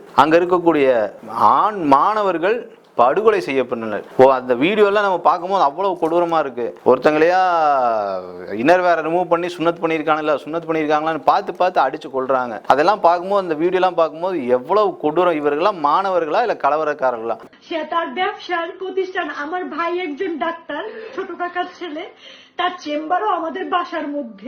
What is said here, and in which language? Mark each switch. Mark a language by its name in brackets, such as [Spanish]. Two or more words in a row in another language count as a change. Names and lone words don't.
[Tamil] அங்க இருக்கக்கூடிய ஆண் மாணவர்கள் படுகொலை செய்யப்பட்டனர். அந்த வீடியோ எல்லாம் நம்ம பார்க்கும்போது அவ்வளவு கொடூரமா இருக்கு. ஒருத்தங்களையா இன்னர் வேற ரிமூவ் பண்ணி சுன்னத் பண்ணியிருக்காங்களான்னு பார்த்து அடிச்சு கொள்றாங்க. அதெல்லாம் பார்க்கும்போது அந்த வீடியோ எல்லாம் பார்க்கும்போது எவ்வளவு கொடூரம். இவர்கள்லாம் மாணவர்களா இல்ல கலவரக்காரர்களா? [Bangla] তার ব্যবসার প্রতিষ্ঠান। আমার ভাই একজন ডাক্তার, ছোট কাকার ছেলে, তার চেম্বারও আমাদের বাসার মধ্যে।